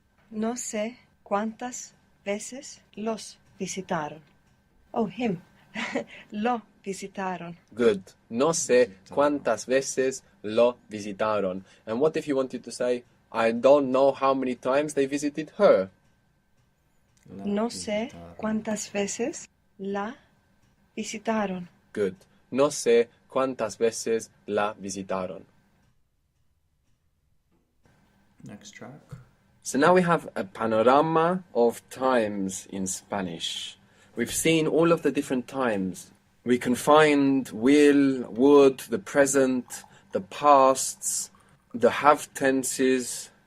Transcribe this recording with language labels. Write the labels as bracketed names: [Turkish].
[Spanish] No sé cuántas veces los visitaron. [English] Oh, him. [Spanish] Lo visitaron. [English] Good. [Spanish] No sé cuántas veces lo visitaron. [English] And what if you wanted to say, I don't know how many times they visited her? [Spanish] No sé cuántas veces la visitaron. [English] Good. [Spanish] No sé cuántas veces la visitaron. [English] Next track. So now we have a panorama of times in Spanish. We've seen all of the different times. We can find will, would, the present, the pasts, the have tenses.